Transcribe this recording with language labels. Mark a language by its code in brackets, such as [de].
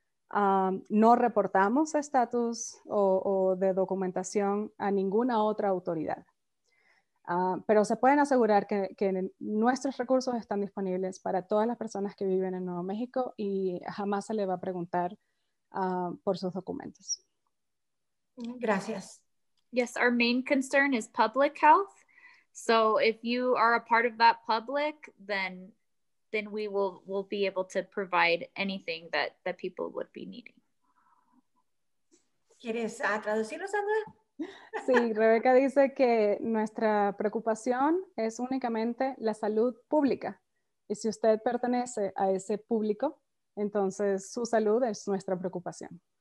[es] No reportamos estatus o de documentación a ninguna otra autoridad. Pero se pueden asegurar que nuestros recursos están disponibles para todas las personas que viven en Nuevo México y jamás se le va a preguntar por sus documentos. Gracias. [en] Yes, our main concern is public health. So if you are a part of that public, then we will be able to provide anything that people would be needing. [es] ¿Quieres traducirlo, Sandra? Sí, Rebeca dice que nuestra preocupación es únicamente la salud pública. Y si usted pertenece a ese público, entonces su salud es nuestra preocupación.